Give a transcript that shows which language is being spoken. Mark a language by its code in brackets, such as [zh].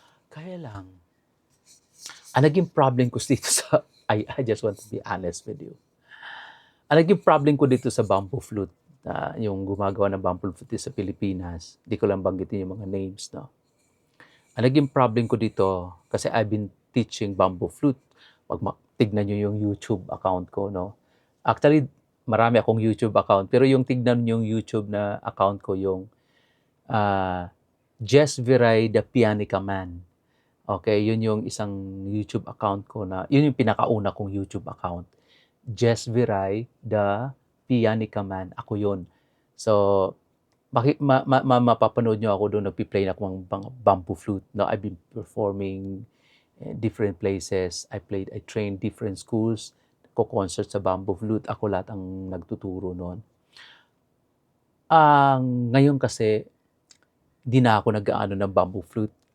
[tl] Kaya lang, ang naging problem ko dito sa, I just want to be honest with you. Ang naging problem ko dito sa bamboo flute, yung gumagawa ng bamboo flute sa Pilipinas, di ko lang banggitin yung mga names, no? Ang naging problem ko dito, kasi I've been teaching bamboo flute. Pag tignan nyo yung YouTube account ko, no? Actually, marami akong YouTube account, pero yung tignan yung YouTube na account ko, yung Jess Viray the Pianica Man. Okay, yun yung isang YouTube account ko na, yun yung pinakauna kong YouTube account. Jess Viray the Pianica Man. Ako yun. So, mapapanood nyo ako doon, nagpi-play na akong bamboo flute. [en] No, I've been performing in different places. I trained different schools, ko-concert sa bamboo flute. [tl] Ako lahat ang nagtuturo noon. Ngayon kasi, di na ako nag-aano ng bamboo flute.